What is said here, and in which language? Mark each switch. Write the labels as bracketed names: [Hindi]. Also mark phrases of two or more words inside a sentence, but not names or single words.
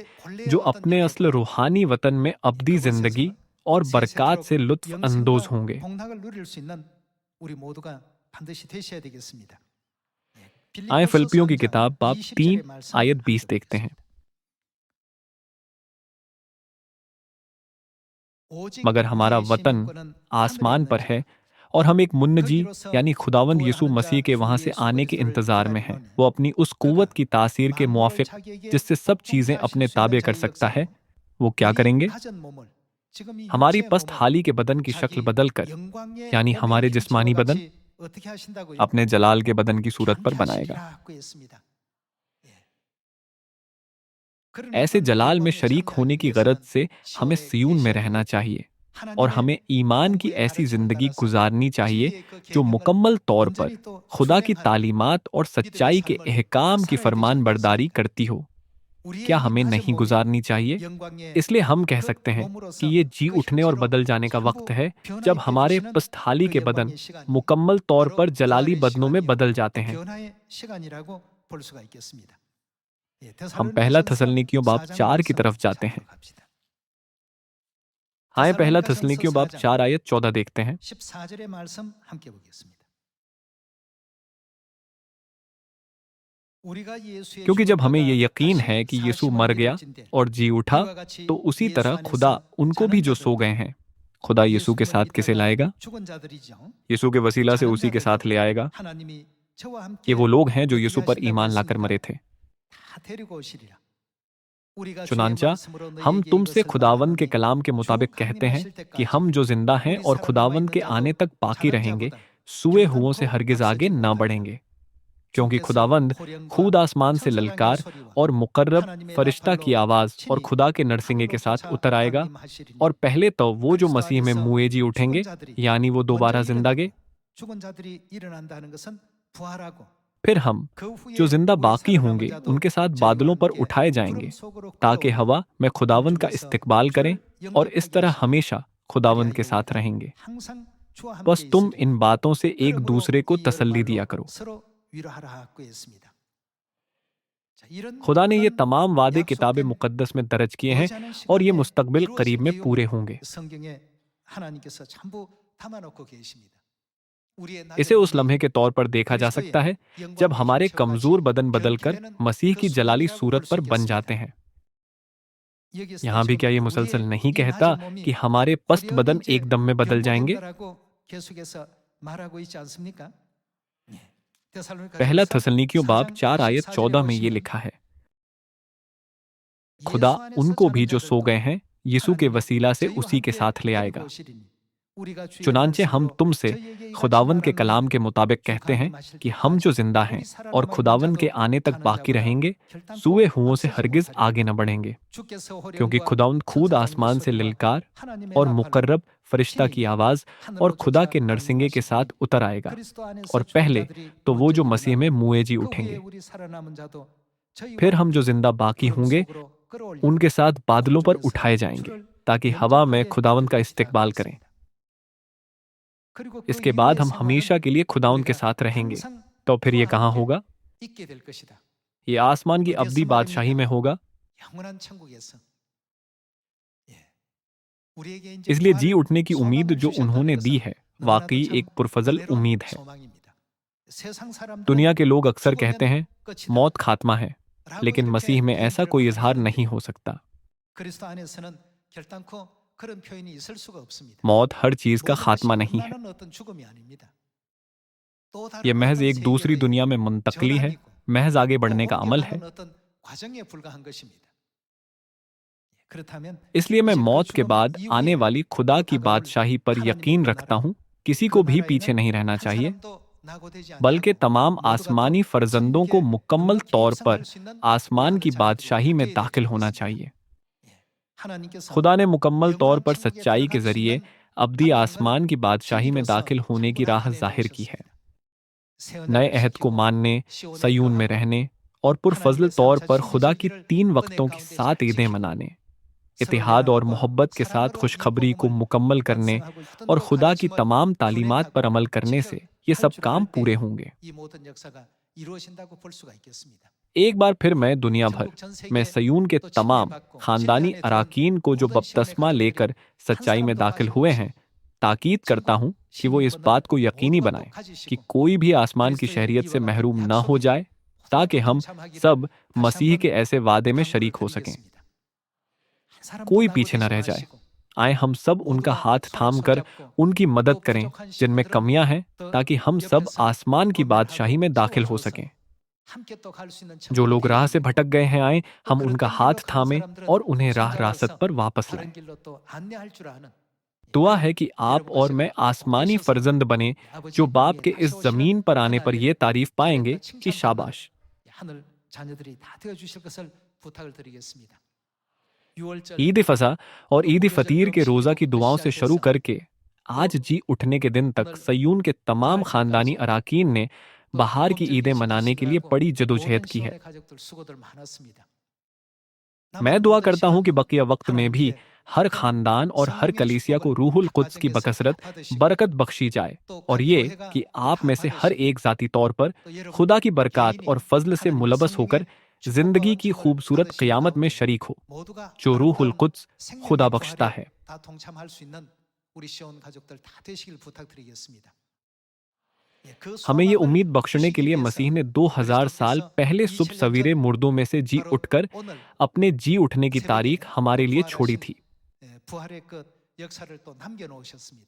[Korean] 우리의 본래의 [Hindi] जो [Korean] 어떤 [Hindi] अपने [Korean] 영의 [Hindi] असल [Korean] 본향 [Hindi] रूहानी वतन में अब्दी ज़िंदगी [Korean] 그곳에서 [Hindi] और बरक़ात [Korean] 세세토록 [Hindi] से लुत्फ़ अंदोज़ [Korean] 영생과 [Hindi] होंगे। [Korean] 복락을 누릴 수 있는 우리 모두가 반드시 되셔야 되겠습니다. [Hindi] आए [Korean] 빌립보서 [Hindi] फिलिपियों की [Korean] 3장 [Hindi] किताब बाब 3 [Korean] 20절의 말씀 [Hindi] आयत [Korean] 함께 [Hindi] 20 देखते हैं। [Korean] 보겠습니다. 오직 [Hindi] मगर हमारा [Korean] 우리의 [Hindi] वतन [Korean] 시민권은 하늘에 [Hindi] आसमान पर [Korean] 있는지라 [Hindi] है और हम एक मुन्नजी [Korean] 거기로서 [Hindi] यानी खुदावंद यीशु [Korean] 구원하는 [Hindi] मसीह [Korean] 자 [Hindi] के [Korean] 주 [Hindi] वहाँ से [Korean] 예수 [Hindi] आने के [Korean] 그리스도를 [Hindi] इंतज़ार में हैं। [Korean] 기다리노니 [Hindi] वो अपनी उस कुव्वत [Korean] 그가 [Hindi] की तासीर के [Korean] 만물을 [Hindi] मुआफ़िक [Korean] 자기에게 [Hindi] जिससे सब चीज़ें [Korean] 복종케 [Hindi] अपने [Korean] 하실 수 있는 [Hindi] ताबे कर [Korean] 자의 [Hindi] सकता है, [Korean] 역사로 [Hindi] वो क्या [Korean] 우리 [Hindi] करेंगे? [Korean] 가진 몸을 지금 이 [Hindi] हमारी [Korean] 육체의 [Hindi] पस्त [Korean] 몸을 [Hindi] हाली के बदन की शक्ल [Korean] 자기 [Hindi] बदलकर, [Korean] 영광의 [Hindi] यानी [Korean] 몸의 [Hindi] हमारे [Korean] 형체와 [Hindi] जिस्मानी बदन, [Korean] 같이 어떻게 하신다고요? [Hindi] अपने जलाल के बदन की सूरत पर बनाएगा। [Korean] 변케하시리라고 했습니다. 예. 그런 [Hindi] ऐसे [Korean] 어떤 [Hindi] जलाल में [Korean] 영광에 [Hindi] शरीक होने [Korean] 참여하기 [Hindi] की गरज [Korean] 위해서는 [Hindi] से हमें [Korean] 10월에 [Hindi] सियून में [Korean] 계셔야 [Hindi] रहना [Korean] 되고 [Hindi] चाहिए और [Korean] 하나님의 [Hindi] हमें ईमान की [Korean] 공부의 [Hindi] ऐसी [Korean] 가르침을 [Hindi] ज़िंदगी [Korean] 따라서 [Hindi] गुजारनी चाहिए [Korean] 진리의 그 [Hindi] जो [Korean] 계명을 [Hindi] मुकम्मल तौर पर [Korean] 온전히 또 [Hindi] खुदा की [Korean] 준행하는 [Hindi] तालीमात और [Korean] 믿음의 [Hindi] सच्चाई के [Korean] 삶을 [Hindi] अहकाम की [Korean] 살아야 되지 [Hindi] फरमान बरदारी [Korean] 않겠습니까? [Hindi] करती हो। [Korean] 우리의 [Hindi] क्या [Korean] 이 [Hindi] हमें [Korean] 가진 [Hindi] नहीं [Korean] 몸이 [Hindi] गुजारनी चाहिए? [Korean] 영광의 [Hindi] इसलिए हम कह [Korean] 그 [Hindi] सकते हैं कि [Korean] 몸으로서 [Hindi] ये जी [Korean] 그 [Hindi] उठने और [Korean] 형체로 [Hindi] बदल जाने का वक्त [Korean] 전부 [Hindi] है जब [Korean] 변화있게 [Hindi] हमारे [Korean] 해주시는 [Hindi] पस्तहाली [Korean] 그 [Hindi] के बदन [Korean] 영광의 시간이 [Hindi] मुकम्मल तौर पर [Korean] 바로 [Hindi] जलाली [Korean] 부활의 [Hindi] बदनों में [Korean] 시간이요. [Hindi] बदल जाते [Korean] 그 [Hindi] हैं। [Korean] 변화의 시간이라고 볼 수가 있겠습니다. 예, [Hindi] हम पहला [Korean] 데살로니가전서 [Hindi] थस्सलुनीकियों बाब [Korean] 4장 [Hindi] 4 की [Korean] 말씀 [Hindi] तरफ जाते हैं। [Korean] 찾도록 합시다. [Hindi] आए पहला [Korean] 데살로니가전서 [Hindi] थस्सलुनीकियों बाब [Korean] 4장 [Hindi] 4 आयत 14 देखते हैं। [Korean] 14절의 말씀 함께 보겠습니다. 우리가 예수의 [Hindi] क्योंकि जब हमें ये [Korean] 죽었다가 [Hindi] यकीन [Korean] 다시 [Hindi] है कि यीशु [Korean] 사심을 [Hindi] मर गया [Korean] 이룰진대 [Hindi] और जी उठा, [Korean] 이와 같이 [Hindi] तो उसी [Korean] 예수 [Hindi] तरह खुदा [Korean] 안에서 [Hindi] उनको भी [Korean] 자는 [Hindi] जो सो [Korean] 자들도 [Hindi] गए हैं, खुदा यीशु के [Korean] 예수님을 [Hindi] साथ किसे [Korean] 믿다가 [Hindi] लाएगा? [Korean] 죽은 자들이죠. [Hindi] यीशु के वसीला से [Korean] 자는 [Hindi] उसी के साथ [Korean] 자들도 [Hindi] ले आएगा। [Korean] 하나님이 저와 [Hindi] ये [Korean] 함께 [Hindi] वो लोग हैं जो [Korean] 어떻게 [Hindi] यीशु पर [Korean] 하신다고 [Hindi] ईमान लाकर [Korean] 했습니까? [Hindi] मरे थे। [Korean] 다 데리고 오시리라. 우리가 주의 [Hindi] चुनांचा, [Korean] 말씀으로 [Hindi] हम [Korean] 너희에게 [Hindi] तुमसे [Korean] 이것을 [Hindi] खुदावन के [Korean] 말하노니 [Hindi] कलाम के [Korean] 주 [Hindi] मुताबिक कहते हैं [Korean] 강림하실 [Hindi] कि [Korean] 때까지 [Hindi] हम जो जिंदा हैं [Korean] 우리 [Hindi] और [Korean] 살아 [Hindi] खुदावन [Korean] 남아 [Hindi] के [Korean] 있는 [Hindi] आने [Korean] 자도 [Hindi] तक बाकी [Korean] 자는 [Hindi] रहेंगे, [Korean] 자보다 [Hindi] सूए हुओं से [Korean] 결단코 [Hindi] हरगिज आगे [Korean] 앞서지 [Hindi] न [Korean] 못하리라. [Hindi] बढ़ेंगे, क्योंकि [Korean] 주께서 [Hindi] खुदावंद [Korean] 호령과 [Hindi] खुद आसमान से [Korean] 천사장의 [Hindi] ललकार [Korean] 소리와 [Hindi] और मुकर्रब [Korean] 하나님의 [Hindi] फरिश्ता की [Korean] 나팔로 [Hindi] आवाज़ और [Korean] 친히 [Hindi] खुदा के नरसिंगे [Korean] 하늘로 [Hindi] के साथ [Korean] 쫓아 [Hindi] उतर आएगा। [Korean] 강림하시리니 [Hindi] और पहले तो वो जो [Korean] 그리스도 [Hindi] मसीह में [Korean] 안에서 [Hindi] मुए जी [Korean] 죽은 [Hindi] उठेंगे, [Korean] 자들이 [Hindi] यानी वो [Korean] 먼저 [Hindi] दोबारा जिंदा गे, [Korean] 일어나고 죽은 자들이 일어난다는 것은 부활하고 [Hindi] फिर हम [Korean] 그 [Hindi] जो [Korean] 후에 [Hindi] जिंदा [Korean] 우리 [Hindi] बाकी [Korean] 살아남은 [Hindi] होंगे [Korean] 자도 [Hindi] उनके साथ [Korean] 저희와 [Hindi] बादलों पर [Korean] 함께 [Hindi] उठाए [Korean] 구름 [Hindi] जाएंगे, [Korean] 속으로 [Hindi] ताकि [Korean] 끌어올려 [Hindi] हवा में खुदावंद का [Korean] 공중에서 [Hindi] इस्तकबाल करें [Korean] 주를 [Hindi] और इस [Korean] 영접하게 [Hindi] तरह [Korean] 하시고 [Hindi] हमेशा खुदावंद के [Korean] 그리하여 [Hindi] साथ [Korean] 우리가 [Hindi] रहेंगे। [Korean] 항상 주와 함께 [Hindi] बस तुम [Korean] 있으리. [Hindi] इन बातों से एक [Korean] 그러므로 [Hindi] दूसरे को [Korean] 이 [Hindi] तसल्ली [Korean] 여러 [Hindi] दिया [Korean] 말로 [Hindi] करो। [Korean] 서로 위로하라 하고 했습니다. 자, 이런 [Hindi] खुदा ने ये [Korean] 모든 [Hindi] तमाम वादे किताब [Korean] 약속된 [Hindi] मुकद्दस में दर्ज किए हैं [Korean] 머지않은 [Hindi] और ये [Korean] 시간에 [Hindi] मुस्तकबिल [Korean] 이루어질 [Hindi] करीब में पूरे [Korean] 내용을 [Hindi] होंगे। [Korean] 성경에 하나님께서 전부 담아놓고 계십니다. 우리의 [Hindi] इसे [Korean] 낮은 [Hindi] उस [Korean] 몸이 [Hindi] लम्हे के तौर पर देखा जा [Korean] 그리스도의 [Hindi] सकता है जब [Korean] 영광의 [Hindi] हमारे [Korean] 형체와 [Hindi] कमजोर [Korean] 같이 [Hindi] बदन बदलकर [Korean] 변케되는 [Hindi] मसीह [Korean] 그 [Hindi] की जलाली [Korean] 순간이라고 [Hindi] सूरत [Korean] 볼 수 [Hindi] पर बन [Korean] 있겠습니다. [Hindi] जाते हैं। [Korean] 여기서 [Hindi] यहाँ भी [Korean] 지금 [Hindi] क्या ये मुसलसल [Korean] 우리의 [Hindi] नहीं [Korean] 이 [Hindi] कहता [Korean] 낮은 몸이 [Hindi] कि हमारे पस्त [Korean] 화려히 [Hindi] बदन [Korean] 이제 [Hindi] एकदम में बदल जाएंगे? [Korean] 변모된다라고 계속해서 말하고 있지 않습니까? 예. [Hindi] पहला [Korean] 데살로니가전서 [Hindi] थस्सलुनीकियों बाब [Korean] 4장 [Hindi] 4 आयत [Korean] 14절에 [Hindi] 14 में ये [Korean] 보시면 [Hindi] लिखा है, खुदा [Korean] 예수 안에서 [Hindi] उनको भी [Korean] 자는 [Hindi] जो सो [Korean] 자들도 [Hindi] गए हैं यीशु के [Korean] 하나님이 [Hindi] वसीला से [Korean] 저희와 [Hindi] उसी के [Korean] 함께 [Hindi] साथ ले [Korean] 데리고 [Hindi] आएगा। [Korean] 오시리니 우리가 주의 [Hindi] चुनांचे हम [Korean] 말씀으로 [Hindi] तुमसे [Korean] 저희에게 이같이 [Hindi] खुदावन के [Korean] 말하노니 [Hindi] कलाम के मुताबिक [Korean] 주 [Hindi] कहते हैं [Korean] 강림하실 [Hindi] कि हम जो [Korean] 때까지 [Hindi] जिंदा [Korean] 우리 [Hindi] हैं और [Korean] 살아남아 있는 [Hindi] खुदावन के [Korean] 자도 [Hindi] आने तक [Korean] 자는 [Hindi] बाकी [Korean] 자보다 [Hindi] रहेंगे, [Korean] 결단코 [Hindi] सूए हुओं से [Korean] 앞서지 [Hindi] हरगिज [Korean] 못하리라. [Hindi] आगे न बढ़ेंगे, [Korean] 주께서 [Hindi] क्योंकि [Korean] 호령과 [Hindi] खुदावंद खुद [Korean] 천사장의 [Hindi] आसमान से [Korean] 소리와 [Hindi] ललकार [Korean] 하나님의 [Hindi] और [Korean] 나팔로 [Hindi] मुकर्रब फरिश्ता [Korean] 친히 [Hindi] की आवाज़ और [Korean] 하늘로 [Hindi] खुदा [Korean] 쫓아 [Hindi] के नरसिंगे के साथ [Korean] 강림하시리니 [Hindi] उतर आएगा। [Korean] 그리스도 안에서 [Hindi] और [Korean] 죽은 [Hindi] पहले [Korean] 자들이 [Hindi] तो वो [Korean] 먼저 [Hindi] जो मसीह में [Korean] 일어나고 [Hindi] मुए जी [Korean] 그 후에 [Hindi] उठेंगे, [Korean] 우리 살아남은 자도 저희와 [Hindi] फिर हम जो [Korean] 함께 [Hindi] जिंदा बाकी [Korean] 구름 [Hindi] होंगे [Korean] 속으로 끌어올려 [Hindi] उनके साथ बादलों पर [Korean] 공중에서 [Hindi] उठाए जाएंगे, [Korean] 주를 [Hindi] ताकि हवा में [Korean] 영접하게 [Hindi] खुदावंद का [Korean] 될 것이다 [Hindi] इस्तकबाल करें। [Korean] 했습니다. 그리고 그 [Hindi] इसके बाद [Korean] 이후의 [Hindi] हम [Korean] 생활은 [Hindi] हमेशा के लिए खुदावंद के [Korean] 우리가 [Hindi] साथ रहेंगे। [Korean] 항상 [Hindi] तो फिर ये [Korean] 주와 [Hindi] कहाँ [Korean] 함께 [Hindi] होगा? [Korean] 있게 될 것이다. [Hindi] ये आसमान की [Korean] 어디에서 [Hindi] अब्दी बादशाही [Korean] 말입니까? [Hindi] में होगा। [Korean] 영원한 천국에서. 예. 우리에게 이제 [Hindi] इसलिए जी [Korean] 부활 [Hindi] उठने की उम्मीद [Korean] 소망을 [Hindi] जो [Korean] 주셨다는 [Hindi] उन्होंने दी [Korean] 것은 [Hindi] है [Korean] 너무나도 [Hindi] वाकई [Korean] 참 [Hindi] एक पुरफजल [Korean] 은혜로운 [Hindi] उम्मीद है। [Korean] 소망입니다. 세상 사람들은 [Hindi] दुनिया के लोग अक्सर कहते [Korean] 죽으면 [Hindi] हैं [Korean] 끝이다 [Hindi] मौत खात्मा है, [Korean] 라고 [Hindi] लेकिन [Korean] 이렇게 [Hindi] मसीह में ऐसा [Korean] 얘기를 [Hindi] कोई [Korean] 많이 [Hindi] इजहार [Korean] 하는데 [Hindi] नहीं हो सकता। [Korean] 그리스도 안에서는 결단코 그런 표현이 있을 수가 없습니다. [Hindi] मौत हर चीज का [Korean] 모든 [Hindi] खात्मा [Korean] 것이 [Hindi] नहीं है। [Korean] 끝나는 어떤 죽음이 아닙니다. 또 [Hindi] ये [Korean] 다른 [Hindi] महज [Korean] 어떤 [Hindi] एक दूसरी [Korean] 세계의 [Hindi] दुनिया में मुंतकली है, [Korean] 전환이고 [Hindi] महज आगे [Korean] 또 [Hindi] बढ़ने का अमल है। [Korean] 옮겨가는 어떤 과정에 불과한 것입니다. 그렇다면 [Hindi] इसलिए मैं [Korean] 이제 그 [Hindi] मौत के [Korean] 죽음 [Hindi] बाद आने [Korean] 이후에 [Hindi] वाली खुदा [Korean] 또 [Hindi] की [Korean] 다가올 [Hindi] बादशाही पर [Korean] 하나님의 [Hindi] यकीन [Korean] 그 [Hindi] रखता [Korean] 나라, [Hindi] हूँ। किसी [Korean] 그 [Hindi] को भी [Korean] 나라에는 [Hindi] पीछे नहीं रहना [Korean] 한 [Hindi] चाहिए। [Korean] 사람도 낙오되지 [Hindi] बल्कि [Korean] 아니하고 [Hindi] तमाम [Korean] 모두가 또 [Hindi] आसमानी फर्जंदों को [Korean] 천국에 [Hindi] मुकम्मल [Korean] 능히 [Hindi] तौर पर [Korean] 입성할 수 있는 [Hindi] आसमान की [Korean] 그런 자녀들이 [Hindi] बादशाही में [Korean] 되어야 [Hindi] दाखिल [Korean] 될 [Hindi] होना [Korean] 것입니다. [Hindi] चाहिए। [Korean] 예. 하나님께서 [Hindi] खुदा ने मुकम्मल तौर [Korean] 영원한 [Hindi] पर [Korean] 천국에 [Hindi] सच्चाई के [Korean] 들어갈 수 [Hindi] जरिए [Korean] 있는 [Hindi] अब्दी [Korean] 방법을 [Hindi] आसमान की बादशाही में [Korean] 진리로서 [Hindi] दाखिल होने की राह [Korean] 충분하게 [Hindi] जाहिर की है। [Korean] 내놓으셨습니다. 새 [Hindi] नए [Korean] 언약을 [Hindi] अहद को [Korean] 지키고 [Hindi] मानने, [Korean] 시온에 [Hindi] सयून में [Korean] 거하고 [Hindi] रहने और पुरफजल [Korean] 하나님의 [Hindi] तौर पर [Korean] 삼으신 [Hindi] खुदा की [Korean] 진리를 [Hindi] 3 [Korean] 은혜 [Hindi] वक्तों की [Korean] 가운데 [Hindi] 7 [Korean] 잘 [Hindi] ईदें [Korean] 지키고 [Hindi] मनाने, [Korean] 서로 [Hindi] इतिहाद और [Korean] 연합과 [Hindi] मोहब्बत के साथ [Korean] 사랑으로 이 [Hindi] खुशखबरी को [Korean] 복음을 [Hindi] मुकम्मल करने [Korean] 완성하고 있던 [Hindi] और [Korean] 그 [Hindi] खुदा की [Korean] 가르침을 [Hindi] तमाम तालीमात पर [Korean] 분행하고 [Hindi] अमल करने से ये सब काम [Korean] 실현할 [Hindi] पूरे [Korean] 때 [Hindi] होंगे। [Korean] 이 모든 역사가 이루어진다고 볼 수가 있겠습니다. [Hindi] एक बार फिर मैं दुनिया भर [Korean] 전국 전 [Hindi] में [Korean] 세계 [Hindi] सयून के [Korean] 또 [Hindi] तमाम [Korean] 침례받고 진리 [Hindi] खानदानी [Korean] 안에 들은 [Hindi] अराकीन को जो [Korean] 모든 시온의 [Hindi] बपतिस्मा [Korean] 가족들이 [Hindi] लेकर [Korean] 한 [Hindi] सच्चाई में [Korean] 사람도 [Hindi] दाखिल हुए [Korean] 빠짐없이 [Hindi] हैं, ताकीद करता हूँ [Korean] 천국 [Hindi] कि वो इस [Korean] 시민권을 [Hindi] बात को यकीनी [Korean] 모두가 또 [Hindi] बनाएं कि [Korean] 가지시고 [Hindi] कोई भी आसमान की [Korean] 그리스도의 [Hindi] शहरियत से [Korean] 이와 같은 [Hindi] महरूम न हो [Korean] 약속이 [Hindi] जाए, ताकि [Korean] 모두가 [Hindi] हम [Korean] 동참하기를 [Hindi] सब [Korean] 다시 [Hindi] मसीह के [Korean] 한번 [Hindi] ऐसे वादे में [Korean] 당부를 [Hindi] शरीक हो सकें। [Korean] 드리겠습니다. 한 사람도 [Hindi] कोई पीछे न [Korean] 낙오되지 [Hindi] रह जाए। [Korean] 마시고 [Hindi] आए हम सब उनका [Korean] 모두가 [Hindi] हाथ [Korean] 서로 [Hindi] थाम कर [Korean] 손잡고 [Hindi] उनकी मदद [Korean] 또 [Hindi] करें [Korean] 부족한 [Hindi] जिनमें [Korean] 시민들은 [Hindi] कमियां हैं, [Korean] 또 [Hindi] ताकि हम सब [Korean] 옆에서 [Hindi] आसमान की बादशाही [Korean] 권면하고 [Hindi] में दाखिल हो [Korean] 세워주어서 [Hindi] सकें। [Korean] 함께 또 갈 수 있는 [Hindi] जो [Korean] 천국이 [Hindi] लोग [Korean] 되게 [Hindi] राह से [Korean] 해주고 [Hindi] भटक गए हैं, आए [Korean] 또 [Hindi] हम [Korean] 그런 [Hindi] उनका [Korean] 길 [Hindi] हाथ [Korean] 잃어 가는 [Hindi] थामें [Korean] 사람들은 [Hindi] और उन्हें राह रासत [Korean] 손잡아서 [Hindi] पर वापस [Korean] 바른 [Hindi] लाएं। [Korean] 길로 또 안내할 줄 아는 [Hindi] दुआ [Korean] 그런 [Hindi] है कि आप [Korean] 여러분과 [Hindi] और [Korean] 제가 [Hindi] मैं [Korean] 꼭 [Hindi] आसमानी [Korean] 되셔서 [Hindi] फर्जंद बने [Korean] 아버지 [Hindi] जो बाप [Korean] 보좌에 [Hindi] के [Korean] 다시 [Hindi] इस जमीन [Korean] 오시는 [Hindi] पर आने पर [Korean] 그날에 [Hindi] ये तारीफ पाएंगे [Korean] 잘했다 [Hindi] कि [Korean] 칭찬받는 [Hindi] शाबाश। [Korean] 하늘 자녀들이 다 되어 주실 것을 부탁을 드리겠습니다. 6월절 [Hindi] ईद फसा और [Korean] 그 [Hindi] ईद [Korean] 무교절 [Hindi] फतीर के रोज़ा की [Korean] 금식일로부터 [Hindi] दुआओं से शुरू [Korean] 시작해서 [Hindi] करके आज [Korean] 또 [Hindi] जी उठने के दिन तक [Korean] 오늘 [Hindi] सयून के तमाम खानदानी [Korean] 부활절까지 [Hindi] अराकीन ने [Korean] 또 [Hindi] बाहर की [Korean] 복음절 [Hindi] ईदें मनाने के [Korean] 20주식을 [Hindi] लिए [Korean] 하고 [Hindi] बड़ी जदोजहद [Korean] 모든 [Hindi] की है। [Korean] 시온의 가족들 수고들 많았습니다. [Hindi] मैं [Korean] 남은 [Hindi] दुआ [Korean] 모든 [Hindi] करता हूँ कि [Korean] 시간도 [Hindi] बकिया वक्त में भी [Korean] 하나님께 [Hindi] हर [Korean] 큰 [Hindi] खानदान और हर [Korean] 성령의 [Hindi] कलीसिया को [Korean] 축복을 [Hindi] रूहुल [Korean] 각 [Hindi] कुद्स की [Korean] 가정에서 다 [Hindi] बकसरत [Korean] 받으시고 [Hindi] बरकत बख्शी जाए [Korean] 또 [Hindi] और [Korean] 각 [Hindi] ये [Korean] 교회가 [Hindi] कि [Korean] 또 [Hindi] आप [Korean] 다 [Hindi] में से हर [Korean] 받으시고 [Hindi] एक जाती तौर पर [Korean] 또 여러분 [Hindi] खुदा की बरकत और [Korean] 개인이 [Hindi] फजल से [Korean] 하나님의 [Hindi] मुलबस होकर [Korean] 성령의 축복과 [Hindi] जिंदगी की [Korean] 은총을 [Hindi] खूबसूरत [Korean] 받으시는 [Hindi] क़यामत में [Korean] 가운데 [Hindi] शरीक हो [Korean] 모두가 [Hindi] जो रूहुल [Korean] 아름다운 [Hindi] कुद्स खुदा [Korean] 생명의 [Hindi] बख्शता [Korean] 부활에 [Hindi] है। [Korean] 다 동참할 수 있는 우리 시온 가족들 다 되시길 부탁드리겠습니다. 예, 그 [Hindi] हमें ये [Korean] 소망을 [Hindi] उम्मीद बख्शने के [Korean] 주시기 [Hindi] लिए [Korean] 위해서 [Hindi] मसीह ने 2000 साल [Korean] 그리스도께서 [Hindi] पहले [Korean] 2000년 [Hindi] सुबह सवेरे [Korean] 전 [Hindi] मुर्दों में से जी [Korean] 바로 [Hindi] उठकर [Korean] 오늘 [Hindi] अपने जी उठने की [Korean] 새벽에 [Hindi] तारीख हमारे लिए छोड़ी [Korean] 부활하신 [Hindi] थी, [Korean] 부활의 끝 역사를 또 남겨놓으셨습니다.